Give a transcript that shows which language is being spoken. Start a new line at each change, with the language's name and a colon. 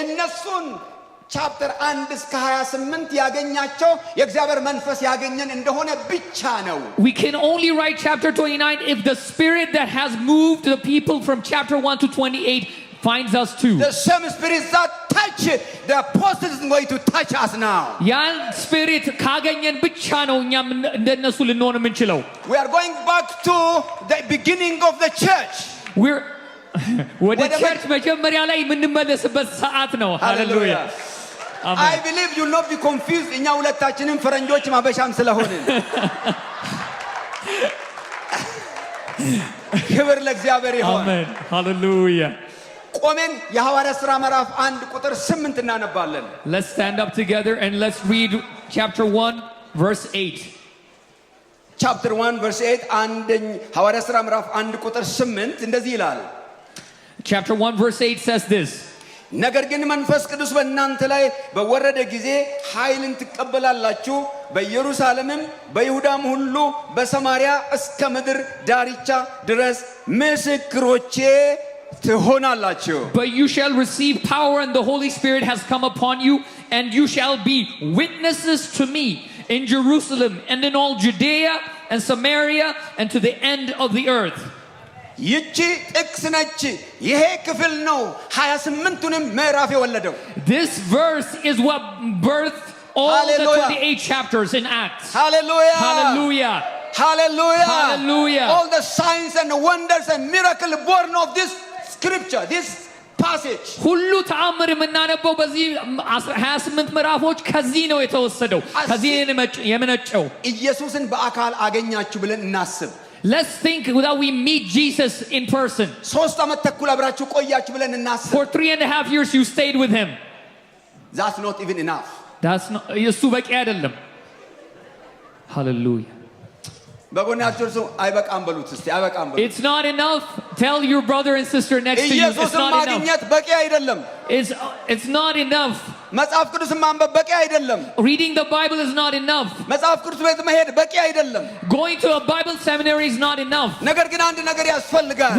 Amharic: እነሱን ቻፕተር 1 እስከ 28 ያገኛቸው የእግዚአብሔር መንፈስ ያገኘን እንደሆነ ብቻ ነው።
English: We can only write chapter 29 if the spirit that has moved the people from chapter 1 to 28 finds us too. The same spirit that touch the apostles is going to touch us now.
Amharic: ያን spirit ካገኘን ብቻ ነው እኛም እንደነሱ ልንሆን የምንችለው።
English: We are going back to the beginning of the church. We're
Amharic: ወደ ቸርች መጀመሪያ ላይ የምንመለስበት ሰዓት ነው። ሃሌሉያ
English: Amen. I believe you'll not be confused.
Amharic: እኛ ሁለታችንም ፈረንጆች ማበሻም ስለሆንን ክብር ለእግዚአብሔር ይሁን። አሜን ሃሌሉያ። ቆመን የሐዋርያት ሥራ ምዕራፍ 1 ቁጥር 8 እናነባለን።
English: Let's stand up together and let's read chapter 1 verse 8. Chapter 1 verse 8
Amharic: ሐዋርያት ሥራ ምዕራፍ 1 ቁጥር 8 እንደዚህ ይላል።
English: Chapter 1 verse 8 says this.
Amharic: ነገር ግን መንፈስ ቅዱስ በእናንተ ላይ በወረደ ጊዜ ኃይልን ትቀበላላችሁ፣ በኢየሩሳሌምም በይሁዳም ሁሉ በሰማርያ እስከ ምድር ዳርቻ ድረስ ምስክሮቼ ትሆናላችሁ።
English: But you shall receive power and the Holy Spirit has come upon you and you shall be witnesses to me in Jerusalem and in all Judea and Samaria and to the end of the earth.
Amharic: ይቺ ጥቅስ ነች። ይሄ ክፍል ነው 28ቱንም ምዕራፍ የወለደው።
English: This verse is what birthed all the 28 chapters in Acts. Hallelujah. Hallelujah. Hallelujah. Hallelujah. All the signs and wonders and miracles born of this scripture, this passage.
Amharic: ሁሉ ተአምር የምናነበው በዚህ 28 ምዕራፎች ከዚህ ነው የተወሰደው፣ ከዚህ የመነጨው። ኢየሱስን በአካል አገኛችሁ ብለን እናስብ።
English: Let's think that we meet Jesus in person.
Amharic: 3 ዓመት ተኩል አብራችሁ ቆያችሁ ብለን እናስብ።
English: For 3.5 years you stayed with him. That's not even enough. That's not
Amharic: እሱ በቂ አይደለም።
English: Hallelujah.
Amharic: በጎናችሁ እርሱ አይበቃም በሉት እስቲ አይበቃም በሉት።
English: It's not enough. Tell your brother and sister next to you it's
Amharic: ኢየሱስን
English: not enough.
Amharic: ማግኘት በቂ አይደለም።
English: It's not enough.
Amharic: መጽሐፍ ቅዱስን ማንበብ በቂ አይደለም።
English: Reading the Bible is not enough.
Amharic: መጽሐፍ ቅዱስ ቤት መሄድ በቂ አይደለም።
English: Going to a Bible seminary is not enough.
Amharic: ነገር ግን አንድ ነገር ያስፈልጋል።